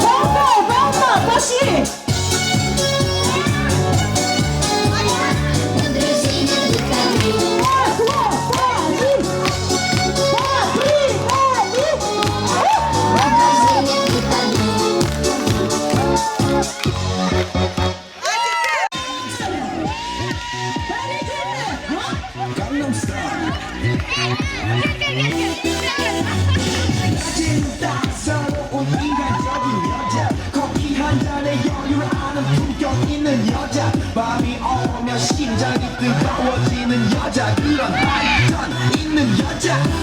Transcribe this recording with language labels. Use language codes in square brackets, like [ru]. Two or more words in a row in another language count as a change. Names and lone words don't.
[ru] Волна, пошли! у друзей нет выходных. У друзей нет выходных. [ko] 따사로운 인간적인 여자 커피 한 잔에 여유를 아는 품격 있는 여자 밤이 오면 심장이 뜨거워지는 여자 그런 반전 있는 여자